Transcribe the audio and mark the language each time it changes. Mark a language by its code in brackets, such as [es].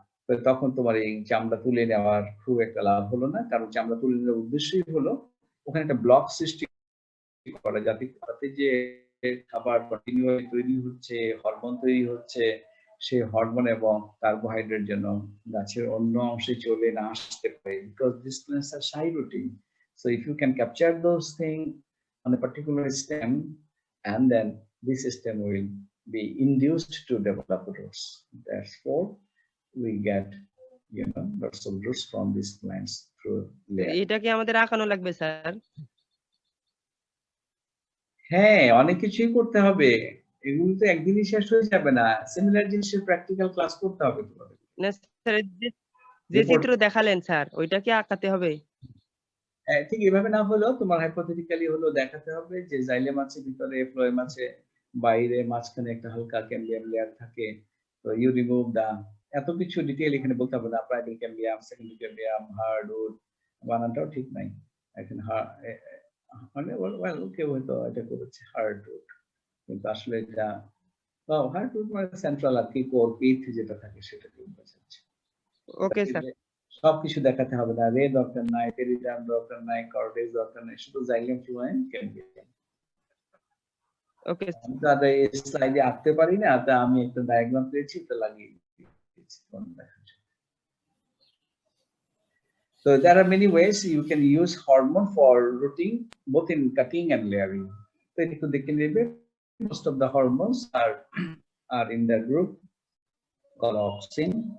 [bn] তো তখন তোমার এই চামড়া তুলে নেওয়ার খুব একটা লাভ হলো না, কারণ চামড়া তুলে নেওয়ার উদ্দেশ্যই হলো ওখানে একটা ব্লক সৃষ্টি করা, যাতে যে খাবার কন্টিনিউ তৈরি হচ্ছে, হরমোন তৈরি হচ্ছে, সেই হরমোন এবং কার্বোহাইড্রেট যেন গাছের অন্য অংশে চলে না আসতে পারে, [en] Because this plants are shy rooting. So if you can capture those things on a particular stem, and then this stem will be induced to develop roots. Therefore, we get, lots of roots from these plants through layering. [bn] এটা কি আমাদের আঁকানো লাগবে sir? হ্যাঁ, অনেক কিছুই করতে হবে, এগুলো তো একদিনই শেষ হয়ে যাবে না, সিমিলার জিনিসের প্র্যাকটিক্যাল ক্লাস করতে হবে তোমাদের। না স্যার, যে চিত্র দেখালেন স্যার ওইটা কি আঁকাতে হবে? ঠিক এভাবে না হলেও তোমার হাইপোথেটিক্যালি হলো দেখাতে হবে যে জাইলেম আছে ভিতরে, ফ্লোয়েম আছে বাইরে, মাঝখানে একটা হালকা ক্যাম্বিয়াম লেয়ার থাকে। তো [en] you remove the, [bn] এত কিছু ডিটেইল এখানে বলতে হবে না। প্রাইমারি ক্যাম্বিয়াম, সেকেন্ডারি ক্যাম্বিয়াম, হার্ডউড, বানানটাও ঠিক নাই এখন, মানে কেউ হয়তো এটা করেছে হার্ডউড, কিন্তু আসলে এটা হার্ডউড মানে সেন্ট্রাল আর কি কোর পিথ যেটা থাকে সেটা বোঝাচ্ছে। Okay sir. সবকিছু দেখাতে হবে না, রে দরকার নাই, পেরিটার্ম দরকার নাই, কর্টেক্স দরকার নাই, শুধু জাইলেম ফ্লোয়েম ক্যাম্বিয়াম। ওকে আমি তো আর এই স্লাইডে আঁকতে পারি না, তা আমি একটা ডায়াগ্রাম পেয়েছি তো লাগিয়ে দিয়েছি। [en] So there are many ways you can use hormone for rooting, both in cutting and layering. So it could most of the hormones are in the group called auxin.